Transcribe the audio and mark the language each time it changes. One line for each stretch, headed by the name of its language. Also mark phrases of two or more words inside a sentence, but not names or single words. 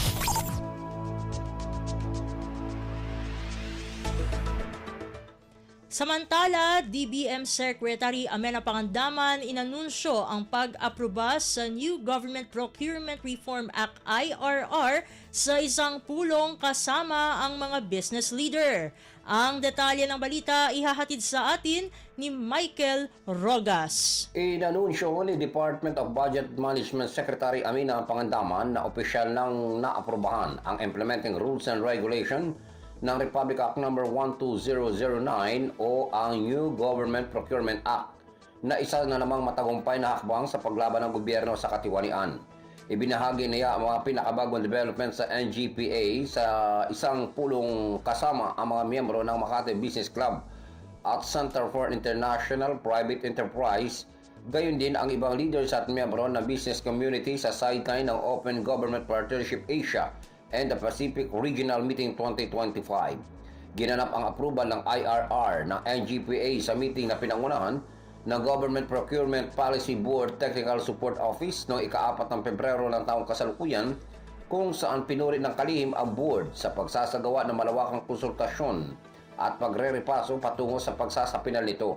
Filipino: Samantala, DBM Secretary Amena Pangandaman inanunsyo ang pag-aproba sa New Government Procurement Reform Act IRR sa isang pulong kasama ang mga
English: business leader.
Filipino: Ang detalye ng balita ihahatid sa atin ni Michael Rogas. Inanunsyo ni Department of Budget Management Secretary Amena Pangandaman na opisyal nang naaprobahan ang Implementing Rules and Regulation ng Republic Act No. 12009 o ang New Government Procurement Act na isa na namang matagumpay na hakbang sa paglaban ng gobyerno sa katiwalian. Ibinahagi niya ang mga pinakabagong development sa NGPA sa isang pulong kasama ang mga miyembro ng Makati Business Club at Center for International Private Enterprise, gayon din ang ibang leaders at miyembro ng
English: business community
Filipino: sa sideline ng Open Government Partnership Asia and the Pacific Regional Meeting 2025. Ginanap ang approval ng IRR ng NGPA sa meeting na pinangunahan ng Government Procurement Policy Board Technical Support Office noong ika-4 ng Pebrero ng taong kasalukuyan, kung saan pinuri ng kalihim ang board sa pagsasagawa ng malawakang konsultasyon at pagre-repaso patungo sa pagsasapinal nito.